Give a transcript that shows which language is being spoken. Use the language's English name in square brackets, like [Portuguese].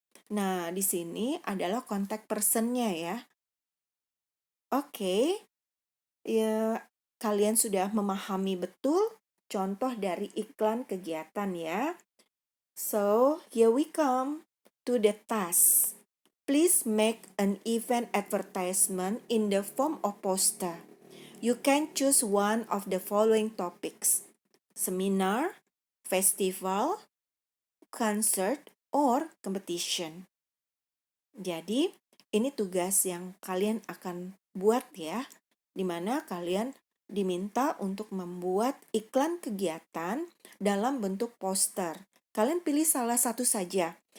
[Indonesian] Nah, di sini adalah kontak personnya ya. Oke, ya kalian sudah memahami betul contoh dari iklan kegiatan ya. [English] So, here we come to the task. Please make an event advertisement in the form of poster. You can choose one of the following topics: seminar, festival, concert, or competition. [Indonesian] Jadi, ini tugas yang kalian akan buat ya, di mana kalian diminta untuk membuat iklan kegiatan dalam bentuk poster. Kalian pilih salah satu saja.